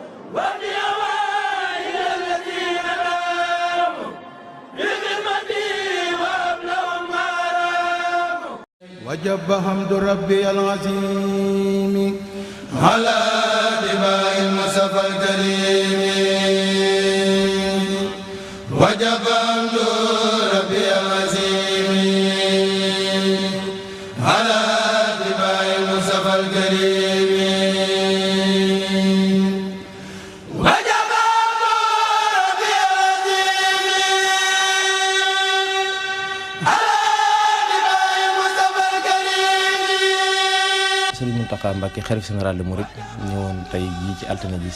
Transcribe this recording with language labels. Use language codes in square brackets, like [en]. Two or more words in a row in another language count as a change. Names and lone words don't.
[ar] وجب حمد ربي العظيم على دماء المصطفى الكريم وجب حمد ربي العظيم على دماء المصطفى الكريم [wo] Serigne Mountakha Mbacké [fr] Khalife Général de Mourides [wo] ñëwoon tey jii ci altine ji